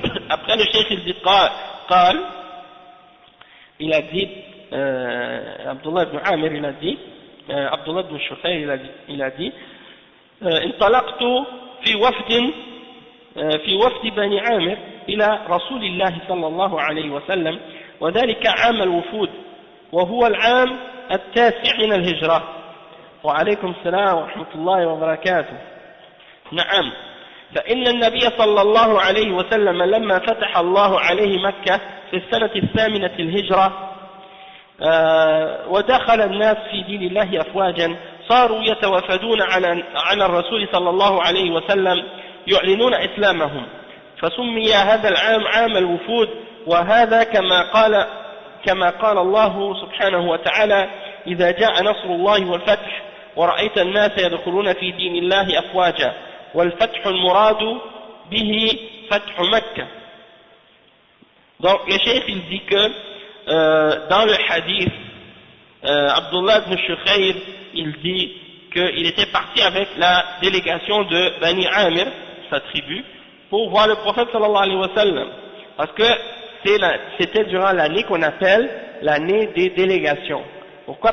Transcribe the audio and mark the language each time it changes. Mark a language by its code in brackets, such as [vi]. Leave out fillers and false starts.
[fr] Après le cheikh il dit [ar] قال, [fr] il a dit Abdullah ibn Amir il a dit [ar] Abdullah ibn Shukhair il a dit انطلقت في وفد بني عامر إلى رسول الله صلى الله عليه وسلم وذلك عام الوفود وهو العام 9 من الهجرة. وعليكم السلام ورحمة الله وبركاته. نعم. فإن النبي صلى الله عليه وسلم لما فتح الله عليه مكة في السنة 8 الهجرة ودخل الناس في دين الله أفواجا صاروا يتوافدون على الرسول صلى الله عليه وسلم يعلنون إسلامهم، فسمي هذا العام عام الوفود. وهذا كما قال الله سبحانه وتعالى إذا جاء نصر الله والفتح ورأيت الناس يدخلون في دين الله أفواجا والفتح المراد به فتح مكة. [fr] Donc le cheikh il dit que dans le hadith Abdullah ibn Shukhair il dit qu'il était parti avec la délégation de Bani Amir, sa tribu, pour voir le prophète [ar] sallallahu alayhi wa sallam, [fr] parce que c'était durant l'année qu'on appelle l'année des délégations. Pourquoi?